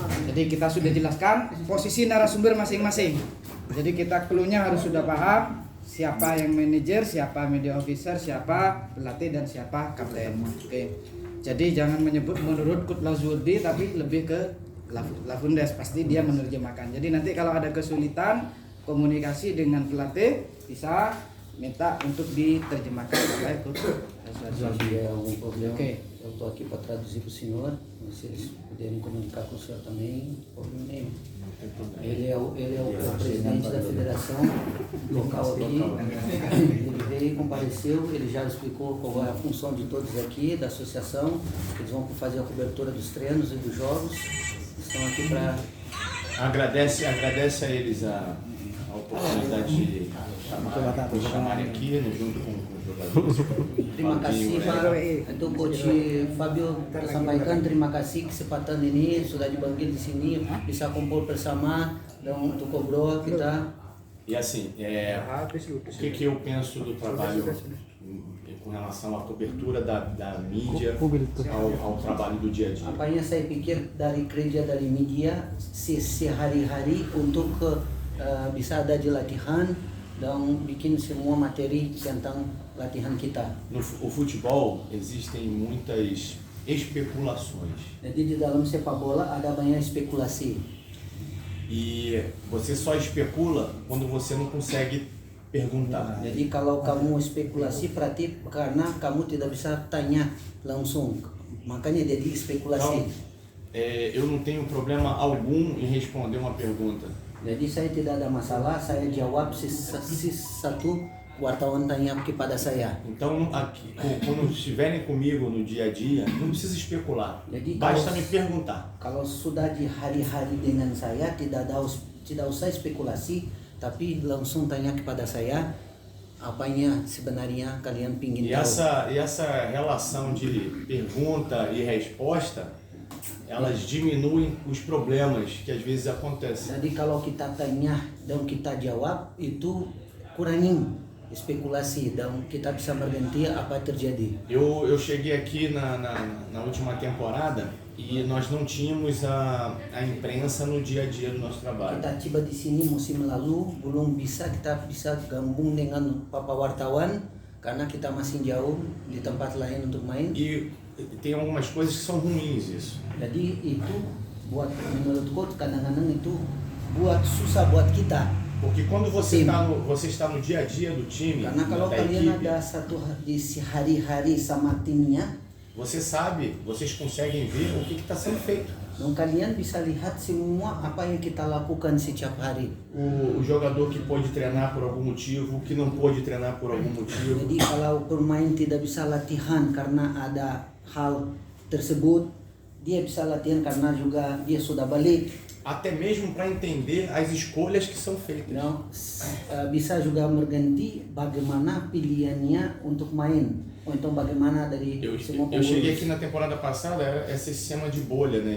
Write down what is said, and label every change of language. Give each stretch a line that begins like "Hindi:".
Indonesian: Jadi kita sudah jelaskan posisi narasumber masing-masing. Jadi kita clue-nya harus sudah paham siapa yang manajer, siapa media officer, siapa pelatih dan siapa kapten. Oke. Jadi jangan menyebut menurut Kut Lazurdi tapi lebih ke Lafundes, pasti dia menerjemahkan. Jadi nanti kalau ada kesulitan komunikasi dengan pelatih bisa minta untuk diterjemahkan oleh Kut Lazurdi.
Portuguese: é um problema. Ok. Eu estou aqui para traduzir para o senhor. Se eles puderem comunicar com o senhor também, problema nenhum. Ele é o presidente da federação local aqui. Ele veio e compareceu. Ele já explicou qual é a função de todos aqui, da associação. Eles vão fazer a cobertura dos treinos e dos jogos. Estão aqui para... Agradece a eles a oportunidade de chamarem aqui, né, junto com os jogadores.
Indonesian: Terima kasih Pak. Itu Coach Fabio sampaikan terima kasih kesempatan ini sudah dipanggil di sini bisa kumpul bersama dan untuk ngobrol kita.
Portuguese: E assim, o que eu penso do trabalho com relação à cobertura da mídia ao trabalho do dia a dia?
Indonesian: Apa yang saya pikir dari kerja dari media sehari-hari untuk bisa ada di latihan dan bikin semua materi tentang latihan kita.
Portuguese: No futebol existem muitas especulações.
Indonesian: Jadi di dalam sepak bola ada banyak spekulasi.
Portuguese: E você só especula quando você não consegue perguntar.
Indonesian: Jadi kalau kamu spekulasi berarti karena kamu tidak bisa tanya langsung. Makanya jadi
Portuguese: Então,
Indonesian: spekulasi.
Portuguese: eu não tenho problema algum em responder uma pergunta.
Indonesian: Jadi saya tidak ada masalah, saya jawab si satu wartawan tanya kepada saya.
Portuguese: Então, aqui, quando estiverem comigo no dia a dia, não precisa especular.
Indonesian: Jadi
Portuguese: Basta
Indonesian: kalau-
Portuguese: me perguntar.
Indonesian: Kalau sudah di hari-hari dengan saya tidak usah spekulasi, tapi langsung tanya kepada saya apanya sebenarnya kalian pingin
Portuguese: E
Indonesian: tahu.
Portuguese: essa relação de pergunta e resposta, elas diminuem os problemas que às vezes acontecem.
Indonesian: Jadi kalau kita tanya dan kita jawab itu kurangin spekulasi dan kita bisa berhenti apa terjadi.
Portuguese: Eu cheguei aqui na última temporada e nós não tínhamos a imprensa no dia a dia do nosso trabalho.
Indonesian: Kita tiba di sini musim lalu belum kita bisa gabung dengan papa wartawan karena kita masih jauh di tempat lain untuk main.
Portuguese: E tem algumas coisas que são ruins isso.
Indonesian: Jadi itu menurutku kadang-kadang itu susah buat kita.
Portuguese: Porque quando você Sim. está no dia a dia do time,
Indonesian: Karena kalau
Portuguese: da
Indonesian: kalian
Portuguese: equipe,
Indonesian: ada satu di hari-hari sama timnya,
Portuguese: você sabe, vocês conseguem ver o que está sendo feito.
Indonesian: dan kalian bisa lihat semua apa yang kita lakukan setiap hari.
Portuguese: O jogador que pôde treinar por algum motivo, que não pôde treinar por algum motivo.
Indonesian: Jadi kalau pemain tidak bisa latihan karena ada hal tersebut, dia bisa latihan karena juga dia sudah balik.
Portuguese: Até mesmo para entender as escolhas que são feitas.
Indonesian: Nah, bisa juga berganti bagaimana pilihannya untuk main.
Portuguese: Então
Indonesian: bagaimana dari semua
Portuguese: Eu cheguei
Indonesian: pengurus.
Portuguese: aqui na temporada passada, era esse sistema de bolha, né?